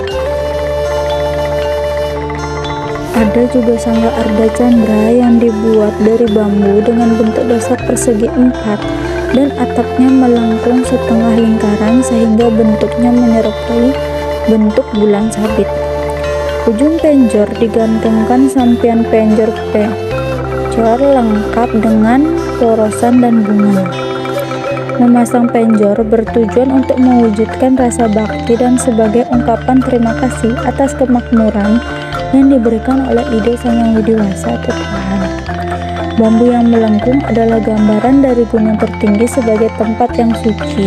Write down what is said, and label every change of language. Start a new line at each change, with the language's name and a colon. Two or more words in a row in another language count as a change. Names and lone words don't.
Indonesian: Ada juga sangga Arda Candra yang dibuat dari bambu dengan bentuk dasar persegi 4 dan atapnya melengkung setengah lingkaran sehingga bentuknya menyerupai bentuk bulan sabit. Ujung penjor digantungkan sampian penjor lengkap dengan porosan dan bunga. Memasang penjor bertujuan untuk mewujudkan rasa bakti dan sebagai ungkapan terima kasih atas kemakmuran yang diberikan oleh ide Sang Yang Widi Wasa atau Tuhan. Bambu yang melengkung adalah gambaran dari gunung tertinggi sebagai tempat yang suci.